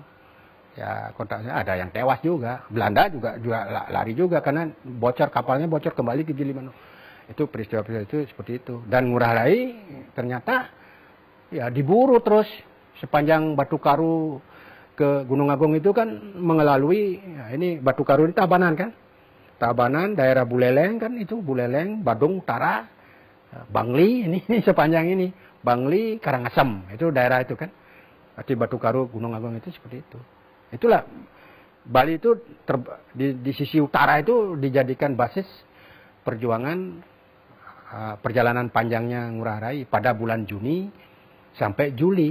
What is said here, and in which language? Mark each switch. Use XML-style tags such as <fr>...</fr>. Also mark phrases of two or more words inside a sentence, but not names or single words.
<id>Ya kontaknya ada yang tewas juga. Belanda juga lari juga karena kapalnya bocor kembali ke Gilimanuk. Itu peristiwa itu seperti itu. Dan Ngurah Rai ternyata ya diburu terus sepanjang Batu Karu ke Gunung Agung itu kan mengelalui ya ini Batu Karu ini Tabanan kan. Tabanan, daerah Buleleng kan itu, Buleleng, Badung Utara, Bangli ini sepanjang ini. Bangli, Karangasem, itu daerah itu kan. Arti Batu Karu, Gunung Agung itu seperti itu. Itulah Bali itu di sisi utara itu dijadikan basis perjuangan perjalanan panjangnya Ngurah Rai pada bulan Juni sampai Juli.</id>